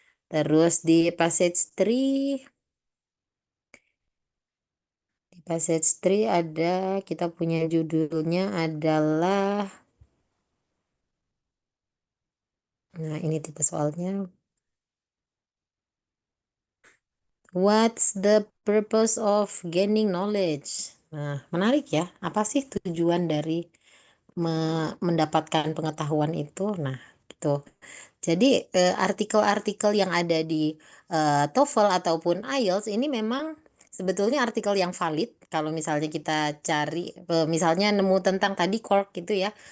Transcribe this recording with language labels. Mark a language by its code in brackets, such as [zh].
[id] Terus di passage 3 ada, kita punya judulnya adalah, nah ini tipe soalnya. [en] What's the purpose of gaining knowledge? [id] Nah, menarik ya. Apa sih tujuan dari mendapatkan pengetahuan itu? Nah, gitu. Jadi artikel-artikel yang ada di TOEFL ataupun IELTS ini memang sebetulnya artikel yang valid. Kalau misalnya kita cari, misalnya nemu tentang tadi cork gitu ya.